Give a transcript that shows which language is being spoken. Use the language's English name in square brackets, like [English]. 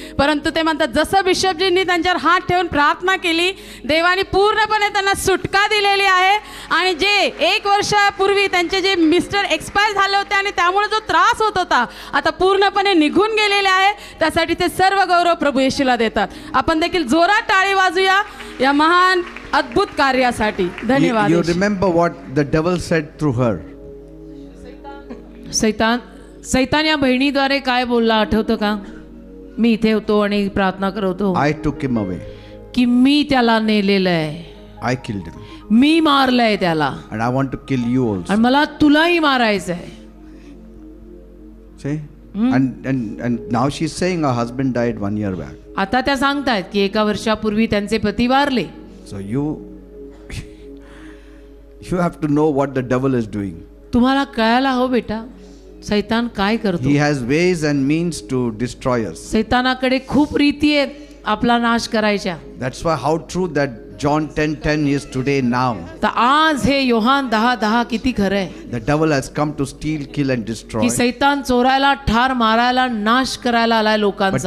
[Marathi] परंतु ते म्हणतात जसं बिशपजींनी त्यांच्यावर हात ठेवून प्रार्थना केली देवाने पूर्णपणे त्यांना सुटका दिलेली आहे. आणि जे 1 वर्षापूर्वी त्यांचे जे [English] mister expire [Marathi] झाले होते आणि त्यामुळे जो त्रास होत होता आता पूर्णपणे निघून गेलेले आहे. त्यासाठी ते सर्व गौरव प्रभू येशूला देतात. आपण देखील जोरात टाळी वाजूया या महान अद्भुत कार्यासाठी. धन्यवाद. [English] You remember what the devil said through her? [Marathi] सैतान या बहिणीद्वारे काय बोलला आठवतं का? मी इथे होतो आणि प्रार्थना करतो [English] I took him away. [Marathi] की मी त्याला नेलेलं आहे, [English] I killed him. [Marathi] मी मारलंय त्याला [English] And I want to kill you also. [Marathi] आणि मला तुलाही मारायचं आहे. [English] See? And now she's saying her husband died 1 year back. [Marathi] आता त्या सांगतायत की 1 वर्षापूर्वी त्यांचे पती वारले. [English] So you have to know what the devil is doing. [Marathi] तुम्हाला कळायला हो बेटा सैतान काय करतो. [English] He has ways and means to destroy us. [Marathi] सैतानाकडे खूप रीती आहेत आपला नाश करायच्या. [English] That's why how true that John 10:10 is today now. [Marathi] तर आज हे योहान 10:10 किती खरं आहे. [English] The devil has come to steal, kill and destroy. [Marathi] की सैतान चोरायला ठार मारायला नाश करायला आलाय लोकांचा.